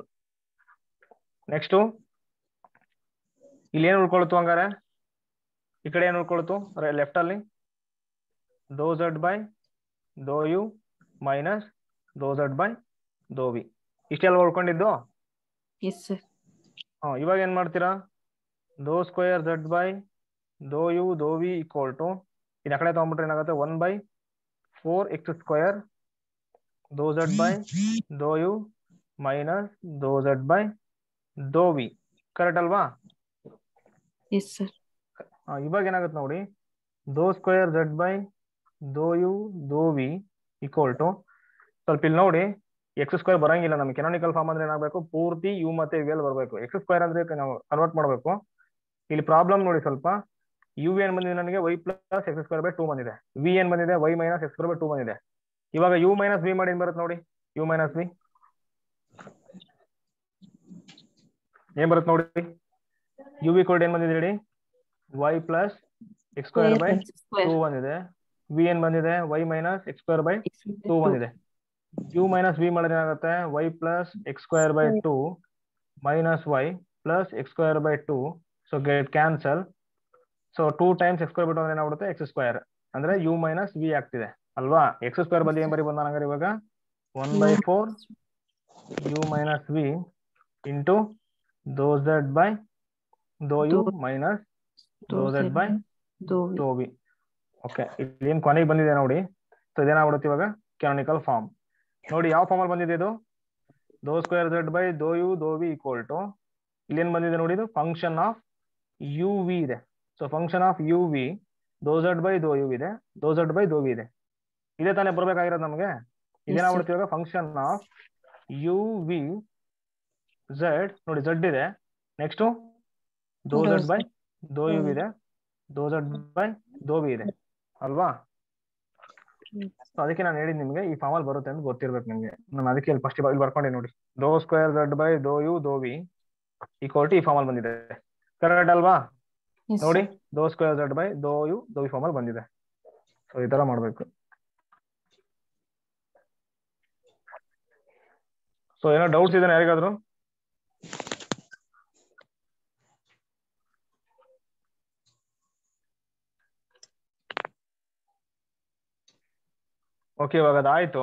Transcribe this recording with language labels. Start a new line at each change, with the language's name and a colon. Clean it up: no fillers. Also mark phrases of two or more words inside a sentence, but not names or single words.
Kannada: ನೆಕ್ಸ್ಟ್ ಇಲ್ಲಿ ಏನು ಉಳ್ಕೊಳ್ತು ಹಂಗಾರೆ, ಈ ಕಡೆ ಏನು ಉಳ್ಕೊಳ್ತು ಲೆಫ್ಟ್ ಅಲ್ಲಿ,
English: dou z by dou u minus dou z by dou v.
Kannada: ಇಷ್ಟೆಲ್ಲ ಉಳ್ಕೊಂಡಿದ್ದು.
English: Yes, sir.
Kannada: ಇವಾಗ ಏನ್ ಮಾಡ್ತೀರಾ,
English: dou square z by dou u dou v equal to
Kannada: ಇದು ಆ ಕಡೆ ತಗೊಂಡ್ಬಿಟ್ರೆ ಏನಾಗುತ್ತೆ 1/4x²
English: dou z by dou u minus dou z by dou v.
Kannada: ಕರೆಕ್ಟ್ ಅಲ್ವಾ?
English: Yes, sir.
Kannada: ಇವಾಗ ಏನಾಗುತ್ತೆ ನೋಡಿ,
English: dou square z by dou u dou v equal to,
Kannada: ಸ್ವಲ್ಪ ಇಲ್ಲಿ ನೋಡಿ x² ಬರಂಗಿಲ್ಲ ನಮ್ಗೆ.
English: canonical form
Kannada: ಅಂದ್ರೆ ಏನಾಗಬೇಕು, ಪೂರ್ತಿ u ಮತ್ತೆ v ಅಲ್ಲಿ ಬರಬೇಕು. x² ಅಂದ್ರೆ ನಾವು ಕನ್ವರ್ಟ್ ಮಾಡಬೇಕು. ಇಲ್ಲಿ ಪ್ರಾಬ್ಲಮ್ ನೋಡಿ, ಸ್ವಲ್ಪ u ಏನ್ ಬಂದಿದೆ ನನಗೆ
English: y plus x²/2
Kannada: ಬಂದಿದೆ, v ಏನ್ ಬಂದಿದೆ
English: y minus x²/2
Kannada: ಬಂದಿದೆ. ಇವಾಗ
English: u minus v
Kannada: ಮಾಡಿ ಏನ್ ಬರುತ್ತೆ ನೋಡಿ,
English: u minus v
Kannada: ಏನ್ ಬರುತ್ತೆ ನೋಡಿ, u equal ಏನ್ ಬಂದಿದೆ ಹೇಳಿ,
English: y plus x²/2
Kannada: ಬಂದಿದೆ. v ಏನ್ ಬಂದಿದೆ
English: y minus x²/2
Kannada: ಬಂದಿದೆ.
English: u minus v
Kannada: ಮಾಡಿದ್ರೆ ಏನಾಗುತ್ತೆ,
English: y plus x²/2 minus y plus x²/2, so get cancel.
Kannada: ಸೊ
English: 2 times x²
Kannada: ಬಿಟ್ಟು ಅಂದ್ರೆ ಏನಾಗ್ಬಿಡುತ್ತೆ, x² ಅಂದ್ರೆ
English: u minus v
Kannada: ಆಗ್ತಿದೆ ಅಲ್ವಾ.
English: x²
Kannada: ಬದಲು ಏನ್ ಬರೀಬಹುದು ನಾನು ಹಂಗಾರೆ ಇವಾಗ,
English: 1/4 u minus v into dou z by dou u minus dou z by dou v.
Kannada: ಓಕೆ, ಇಲ್ಲಿ ಏನ್ ಕೊನೆಗೆ ಬಂದಿದೆ ನೋಡಿ. ಸೊ ಇದೇನಾಗ್ಬಿಡುತ್ತೆ ಇವಾಗ
English: canonical form.
Kannada: ನೋಡಿ ಯಾವ ಫಾರ್ಮ್ ಅಲ್ಲಿ ಬಂದಿದೆ ಇದು,
English: dou square z by dou u dou v equal to,
Kannada: ಇಲ್ಲಿ ಏನ್ ಬಂದಿದೆ ನೋಡಿ, ಇದು
English: function of u v
Kannada: ಇದೆ.
English: so function of u v dou z by dou u ಇದೆ, dou z by dou v ಇದೆ.
Kannada: ಇದೇ ತಾನೇ ಬರ್ಬೇಕಾಗಿರೋದು ನಮಗೆ. ಇದೇನಾಗ್ಬಿಡುತ್ತೆ ಇವಾಗ
English: function of u v z,
Kannada: ನೋಡಿ z ಇದೆ, ನೆಕ್ಸ್ಟ್
English: dou z by dou u
Kannada: ಇದೆ,
English: dou z by dou v
Kannada: ಇದೆ ಅಲ್ವಾ. ಸೊ ಅದಕ್ಕೆ ನಾನು ಹೇಳಿದ್ ನಿಮ್ಗೆ ಈ ಫಾರ್ಮ್ ಅಲ್ಲಿ ಬರುತ್ತೆ ಅಂತ ಗೊತ್ತಿರ್ಬೇಕು ನಿಮ್ಗೆ. ನಾನು ಅದಕ್ಕೆ ಇಲ್ಲಿ ಫಸ್ಟ್ ಇಲ್ಲಿ ಬರ್ಕೊಂಡೆ ನೋಡಿ,
English: dou square z by dou u dou v equal to
Kannada: ಈ ಫಾರ್ಮ್ ಅಲ್ಲಿ ಬಂದಿದೆ. ಕರೆಕ್ಟ್ ಅಲ್ವಾ? ನೋಡಿ
English: dou square z by dou u dou v
Kannada: ಫಾರ್ಮ್ ಅಲ್ಲಿ ಬಂದಿದೆ. ಸೊ ಈ ತರ ಮಾಡ್ಬೇಕು. ಸೊ ಏನೋ ಡೌಟ್ಸ್ ಇದೆ ಯಾರಿಗಾದ್ರು? ಓಕೆ, ಇವಾಗ ಅದಾಯ್ತು.